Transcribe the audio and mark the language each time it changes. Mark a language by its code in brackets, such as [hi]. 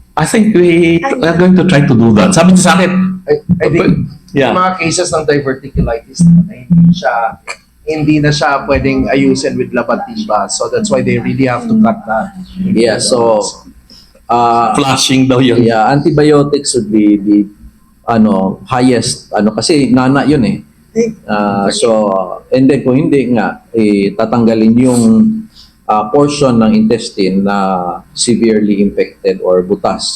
[en] I think we are going to try to do that. [tl] Sabi niya sa akin, [en] I think yeah. [tl] yung mga cases ng diverticulitis na hindi na siya pwedeng ayusin with labatiba. [en] So that's why they really have to cut that. Yeah, so [tl] Flushing daw yun. [en] yeah, antibiotics would be the highest [tl] kasi nana yun eh. [en] So and then [tl] kung hindi nga tatanggalin yung portion ng intestine na severely infected or butas.